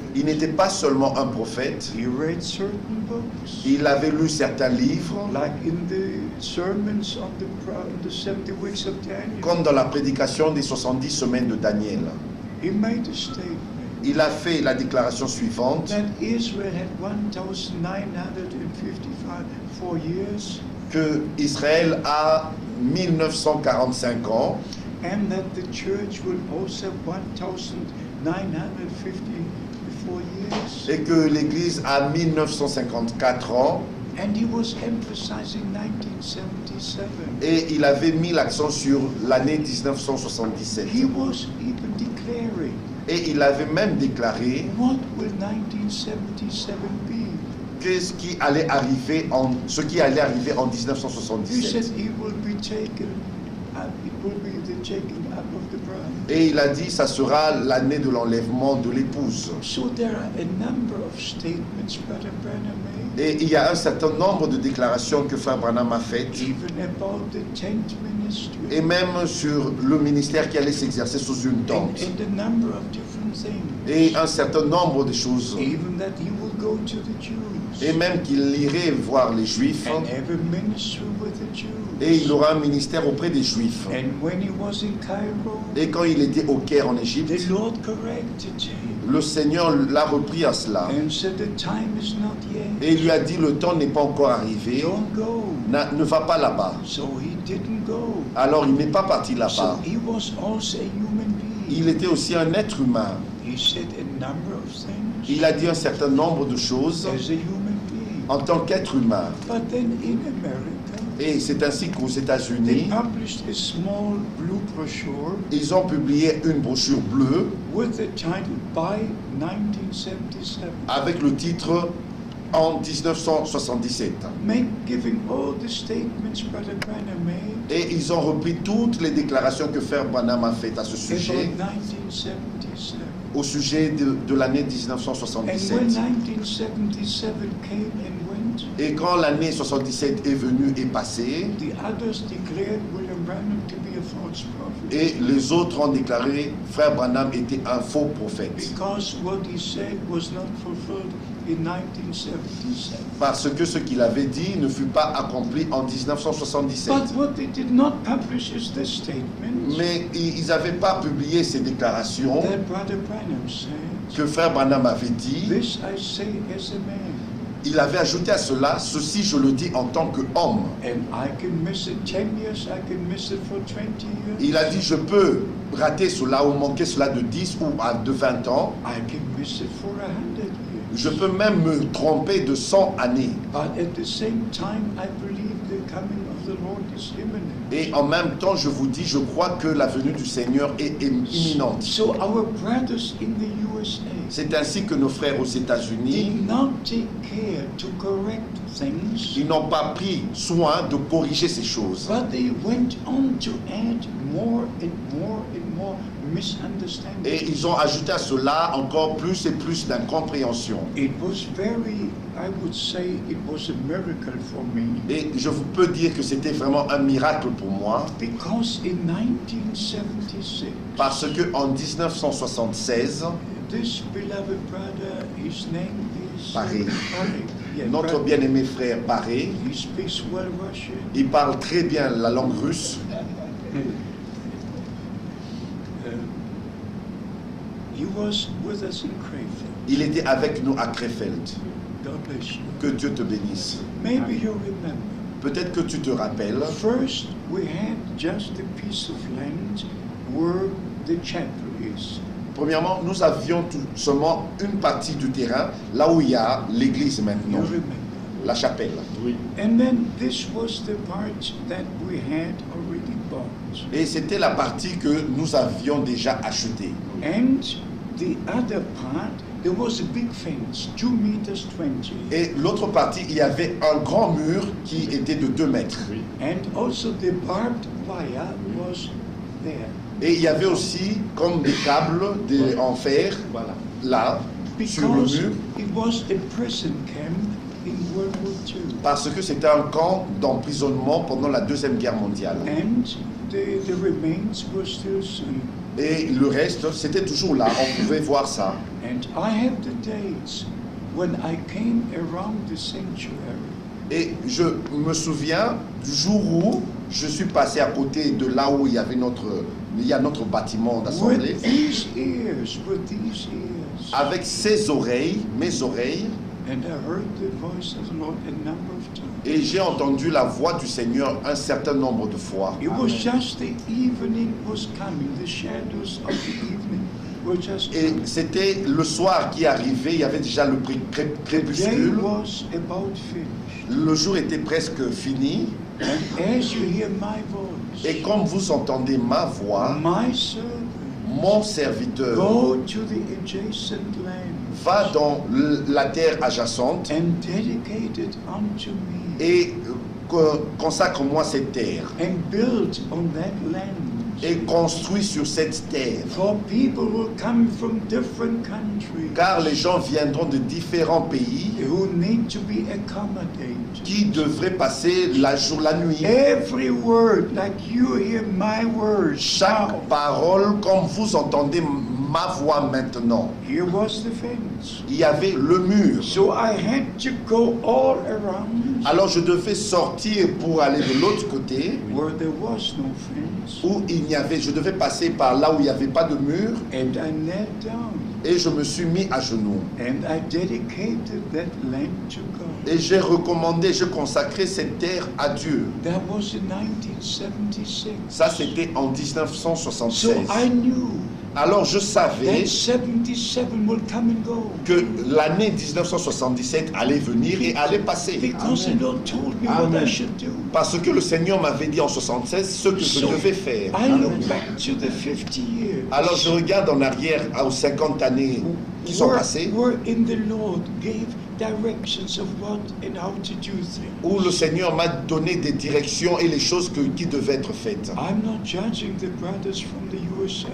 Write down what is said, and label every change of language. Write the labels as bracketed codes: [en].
[fr] Il n'était pas seulement un prophète, [en] He read certain books, [fr] il avait lu certains livres, [en] like in the sermons on the 70 weeks of Daniel. [fr] comme dans la prédication des 70 semaines de Daniel. [en] He made a statement [fr] Il a fait la déclaration suivante, [en] that Israel had 1,954 years, [fr] que Israël a 1945 ans [en] and that the church will also have 1,954 years. [fr] et que l'Église a 1954 ans, [en] And he was emphasizing 1977. [fr] et il avait mis l'accent sur l'année 1977. [en] He was even declaring, [fr] Et il avait même déclaré [en] what will 1977 be? [fr] ce qui allait arriver en [en] He said [fr] 1977. [en] it will be taken up, it will be the taking up of the bride. [fr] Et il a dit ça sera l'année de l'enlèvement de l'épouse. [en] So there are a number of statements Brother Branham made, [fr] Et il y a un certain nombre de déclarations que Frère Branham a faites, [en] even about the tent ministry, [fr] et même sur le ministère qui allait s'exercer sous une tente. [en] and a number of different things. [fr] Et un certain nombre de choses. [en] Even that he will go to the Jews [fr] Et même qu'il irait voir les Juifs. [en] and have a ministry with the Jews. [fr] Et il aura un ministère auprès des Juifs. [en] And when he was in Cairo, [fr] Et quand il était au Caire en Égypte, [en] the Lord corrected him. [fr] le Seigneur l'a repris à cela. [en] and said, the time is not yet. [fr] Et il lui a dit, le temps n'est pas encore arrivé. [en] Don't go. [fr] Ne va pas là-bas. [en] So he didn't go. [fr] Alors il n'est pas parti [en] So [fr] là-bas. [en] he was also a human being. [fr] Il était aussi un être humain. [en] He said a number of things [fr] Il a dit un certain nombre de choses [en] as a human being. [fr] en tant qu'être humain. [en] But then in America, [fr] Et c'est ainsi qu'aux [en] they [fr] États-Unis, [en] published a small blue brochure [fr] ils ont publié une brochure bleue [en] with the title By 1977, [fr] avec le titre en 1977. [en] giving all the statements Brother Branham made [fr] Et ils ont repris toutes les déclarations que Frère Branham a faites à ce sujet, [en] about 1977. [fr] au sujet de l'année [en] And [fr] 1977. [en] when 1977 came and went, [fr] Et quand l'année 77 est venue et passée, [en] the others declared William Branham to be a false prophet. [fr] et les autres ont déclaré Frère Branham était un faux prophète. [en] Because what he said was not fulfilled in 1977. [fr] Parce que ce qu'il avait dit ne fut pas accompli en 1977. [en] But what they did not publish is this statement [fr] Mais ils n'avaient pas publié ces déclarations [en] that Brother Branham said, [fr] que Frère Branham avait dit. [en] this I say as a man, [fr] Il avait ajouté à cela, ceci je le dis en tant qu'homme. [en] and I can miss it 10 years, I can miss it for 20 years, [fr] Il a dit, je peux rater cela ou manquer cela de 10 ou de 20 ans. [en] I can miss it for 100 years. [fr] Je peux même me tromper de 100 années. [en] But at the same time, I believe the coming of the Lord is imminent. [fr] Et en même temps, je vous dis, je crois que la venue du Seigneur est imminente. [en] So our brothers in the USA [fr] C'est ainsi que nos frères aux États-Unis, [en] did not take care to correct things, [fr] ils n'ont pas pris soin de corriger ces choses. [en] but they went on to add more and more and more misunderstanding. [fr] Et ils ont ajouté à cela encore plus et plus d'incompréhension. [en] It was very, I would say, it was a miracle for me. [fr] Et je vous peux dire que c'était vraiment un miracle pour moi, [en] Because in 1976, [fr] parce que en 1976, [en] this beloved brother, his name is Barry. Yeah, [fr] notre [en] brother. [fr] bien-aimé frère Barré, [en] He speaks well Russian. [fr] il parle très bien la langue russe. [en] He was with us in Krefeld. [fr] Il était avec nous à Krefeld. [en] God bless you. [fr] Que Dieu te bénisse. [en] Maybe you remember. [fr] Peut-être que tu te rappelles, [en] First, we had just a piece of land where the chapel is. [fr] premièrement, nous avions tout seulement une partie du terrain, là où il y a l'église [en] You [fr] maintenant, [en] remember. [fr] la chapelle. [en] And then this was the part that we had already bought. [fr] Et c'était la partie que nous avions déjà achetée. [en] And the other part, there was a big fence, 2 meters 20. [fr] Et l'autre partie, il y avait un grand mur qui était de 2 mètres. [en] And also the barbed wire was there. [fr] Et il y avait aussi comme des câbles en fer, là, sur le [en] Because [fr] mur, [en] it was a prison camp in World War II. [fr] parce que c'était un camp d'emprisonnement pendant la Deuxième Guerre mondiale. [en] And the remains were still seen. [fr] Et le reste, c'était toujours là, on pouvait voir ça. [en] And I have the dates when I came around the sanctuary. [fr] Et je me souviens du jour où je suis passé à côté de là où il y avait notre bâtiment d'assemblée, [en] With these ears, [fr] avec ses oreilles, mes oreilles, [en] and I heard the voice of the Lord a number of times. [fr] et j'ai entendu la voix du Seigneur un certain nombre de fois. [en] It was just the evening was coming, the shadows of the evening were just [fr] Et [en] coming. [fr] c'était le soir qui arrivait, il y avait déjà le [en] The day [fr] crépuscule, [en] was about finished. [fr] le jour était presque fini, [en] And as you hear my voice, [fr] et comme vous entendez ma voix, [en] my servant, [fr] mon serviteur [en] go to the adjacent land [fr] va dans la terre adjacente [en] and dedicate it unto me [fr] et consacre-moi cette terre [en] and build on that land. [fr] et construis sur cette terre. [en] For people will come from different countries [fr] Car les gens viendront de différents pays [en] who need to be accommodated. [fr] qui devraient passer la nuit. [en] Every word, like you hear my words, [fr] Chaque parole, comme vous entendez ma voix maintenant, [en] here was the fence. [fr] il y avait le mur. [en] So I had to go all around [fr] Alors je devais sortir pour aller de l'autre côté [en] where there was no fence, [fr] où je devais passer par là où il n'y avait pas de mur [en] and I knelt down. [fr] Et je me suis mis à genoux. [en] and I dedicated that land to God. [fr] Et j'ai consacré cette terre à Dieu. [en] That was in 1976. [fr] Ça, c'était en [en] So [fr] 1976. [en] I knew [fr] Alors je [en] that [fr] savais [en] 77 will come and go. [fr] que l'année 1977 allait venir et allait passer. [en] Because the Lord told me what I should do. [fr] Parce que le Seigneur m'avait dit en 1976 ce que je devais faire. [en] I look back to the 50 years. [fr] Alors je regarde en arrière aux 50 années qui sont passées, [en] where in the Lord gave directions of what and how to do things. [fr] où le Seigneur m'a donné des directions et les choses qui devaient être faites. [en] I'm not judging the brothers from the USA.